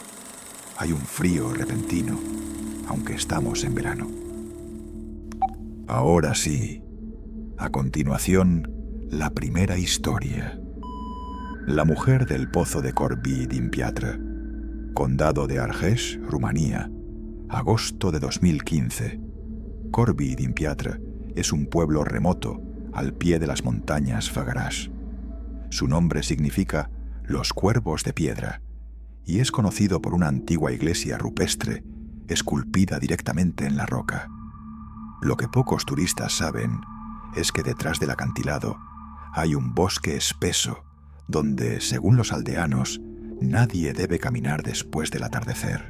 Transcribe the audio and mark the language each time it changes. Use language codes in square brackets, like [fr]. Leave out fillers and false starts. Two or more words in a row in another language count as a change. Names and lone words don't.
[es] Hay un frío repentino, aunque estamos en verano. Ahora sí. A continuación, la primera historia. La mujer del pozo de Corby-din-Piatra, condado de Argeș, Rumanía, agosto de 2015. Corby-din-Piatra es un pueblo remoto al pie de las montañas Făgăraș. Su nombre significa los cuervos de piedra y es conocido por una antigua iglesia rupestre esculpida directamente en la roca. Lo que pocos turistas saben es que detrás del acantilado hay un bosque espeso donde, según los aldeanos, nadie debe caminar después del atardecer.